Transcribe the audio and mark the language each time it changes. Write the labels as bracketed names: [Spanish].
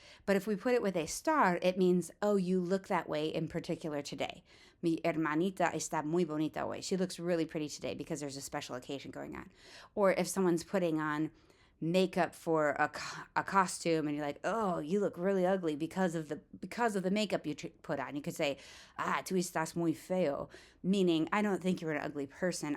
[English] But if we put it with estar, it means, oh, you look that way in particular today. [Spanish] Mi hermanita está muy bonita hoy. [English] She looks really pretty today because there's a special occasion going on. Or if someone's putting on makeup for a costume and you're like, oh, you look really ugly because of the makeup you put on. You could say, [Spanish] tú estás muy feo, [English] meaning I don't think you're an ugly person.